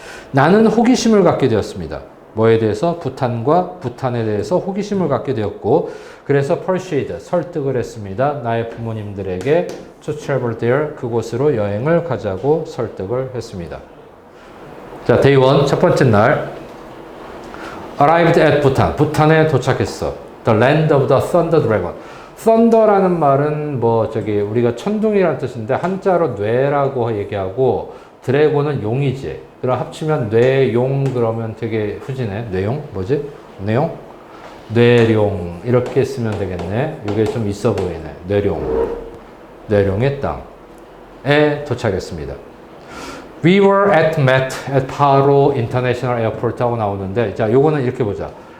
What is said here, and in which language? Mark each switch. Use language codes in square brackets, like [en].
[ko] 나는 호기심을 갖게 되었습니다. 뭐에 대해서? 부탄에 대해서 호기심을 갖게 되었고, 그래서 persuade, 설득을 했습니다. 나의 부모님들에게 [en] to travel there, [ko] 그곳으로 여행을 가자고 설득을 했습니다. 자, day 1, 첫 번째 날. [en] arrived at Bhutan, [ko] 부탄에 도착했어. [en] The land of the thunder dragon. [ko] thunder라는 말은 우리가 천둥이라는 뜻인데 한자로 뇌라고 얘기하고 드래곤은 용이지. 그럼 합치면 뇌용 그러면 되게 후지네. 뇌용? 뭐지? 뇌용? 뇌룡 이렇게 쓰면 되겠네. 이게 좀 있어 보이네. 뇌룡. 뇌룡의 땅에 도착했습니다. [en] We were met at Paro International Airport [ko] 하고 나오는데, 자, 요거는 이렇게 보자.